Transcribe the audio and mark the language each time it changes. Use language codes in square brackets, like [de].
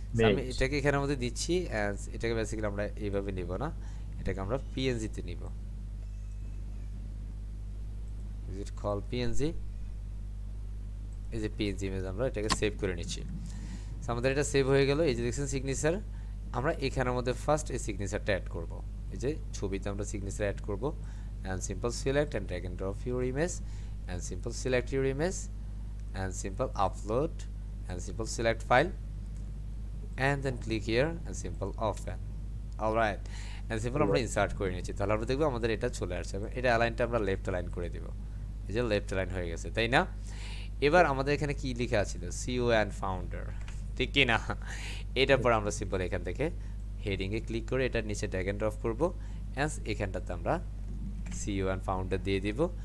[bn] আমি এটাকে এখানের মধ্যে দিচ্ছি, এটাকে বেসিক্যালি আমরা এইভাবে নিব না, এটাকে আমরা পিএনজিতে নিব। [en] Is it call PNG? [bn] এই যে পিএনজি ইমেজ, আমরা এটাকে সেভ করে নিচ্ছি। আমাদের এটা সেভ হয়ে গেল। এই যে দেখছেন সিগনেচার, আমরা এখানের মধ্যে ফার্স্ট এই সিগনেচারটা অ্যাড করব। এই যে ছবিতে আমরা সিগনেচার অ্যাড করব [en] and simple select and drag and drop your image and simple select your image and simple upload and simple select file and then click here and simple open. Alright, and simple [bn] আমরা insert করে নিয়েছি, তাহলে আমরা দেখব আমাদের এটা চলে আসছে এবং এটা অ্যালাইনটা আমরা লেফট অ্যালাইন করে দেব। এই যে লেফট অ্যালাইন হয়ে গেছে, তাই না? এবার আমাদের এখানে কি লেখা ছিল, সিইও অ্যান্ড ফাউন্ডার, ঠিক কি না? এটার পর আমরা সিম্পল এখান থেকে হেডিংয়ে ক্লিক করে এটার নিচে ড্র্যাগ এন্ড ড্রপ করব অ্যান্ড এখানটাতে আমরা সিইও অ্যান্ড ফাউন্ডার দিয়ে দিব।